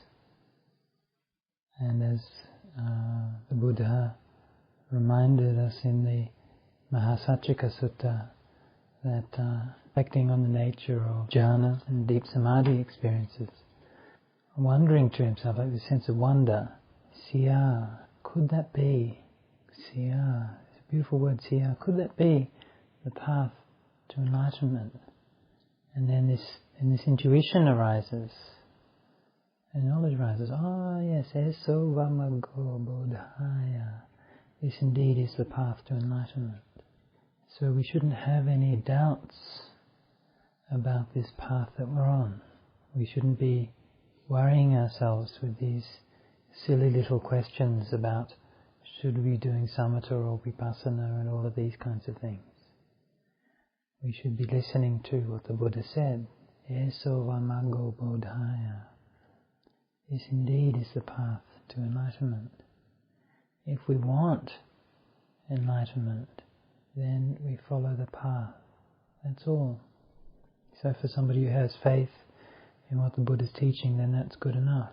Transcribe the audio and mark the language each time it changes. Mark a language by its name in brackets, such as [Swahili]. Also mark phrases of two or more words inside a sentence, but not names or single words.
[English] and as the Buddha reminded us in the Mahachatchai Sutta, that reflecting on the nature of jhanas and deep samadhi experiences, wondering to himself, like the sense of wonder, siya, could that be, siya, it's a beautiful word, siya, could that be the path to enlightenment? And then this intuition arises, and knowledge arises. Ah, yes, [Pali] eso vamaggo bodhaya. [English] This indeed is the path to enlightenment. So we shouldn't have any doubts about this path that we're on. We shouldn't be worrying ourselves with these silly little questions about should we be doing samatha or vipassana and all of these kinds of things. We should be listening to what the Buddha said. [Pali] Eso vamaggo bodhaya. [English] This indeed is the path to enlightenment. If we want enlightenment, then we follow the path. That's all. So for somebody who has faith in what the Buddha is teaching, then that's good enough.